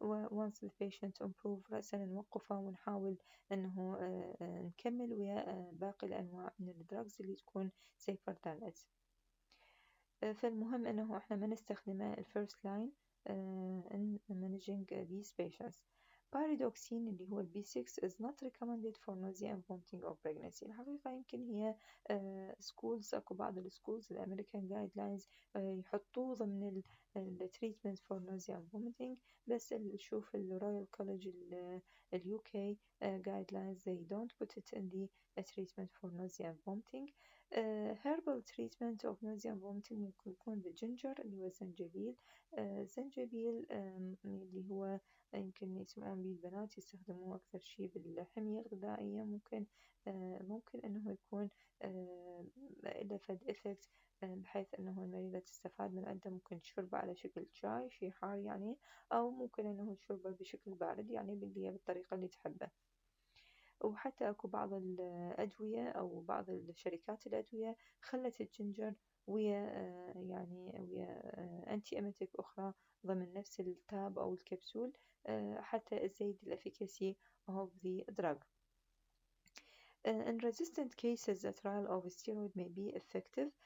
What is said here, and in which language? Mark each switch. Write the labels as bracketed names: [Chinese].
[English] once the patient improve [Arabic] رأسا نوقفه ونحاول أنه نكمل ويا باقي الأنواع من الدراجز اللي تكون [English] safer than it. [Arabic] فالمهم أنه إحنا ما نستخدمه الفيرست لاين [English] in managing these patients. Pyridoxine [Arabic] اللي هو البي 6 [English] is not recommended for nausea and vomiting or pregnancy. [Arabic] الحقيقة يمكن هي [English] schools، [Arabic] أكو بعض السكولز الأمريكان [English] guidelines [Arabic] يحطوه ضمن ال [English] treatment for nausea and vomiting، بس نشوف ال Royal College ال UK guidelines they don't put it in the treatment for nausea and vomiting. herbal treatment of nausea and vomiting [Arabic] ممكن يكون بالجنجر اللي هو الزنجبيل. الزنجبيل اللي هو يمكن يسمعون به البنات يستخدموه أكثر شي بالحمية الغذائية. ممكن أنه يكون له فد إفكت بحيث أنه المريضة تستفاد من عنده. ممكن تشربه على شكل شاي شي حار يعني، أو ممكن أنه تشربه بشكل بارد يعني بالطريقة اللي تحبه. وحتى أكو بعض الأدوية أو بعض الشركات الأدوية خلت الجنجر ويا ويا أنتي أميتك أخرى ضمن نفس التاب أو الكبسول حتى تزيد الأفيكاسي [English] of the drug. In resistant cases the trial of steroid may be effective.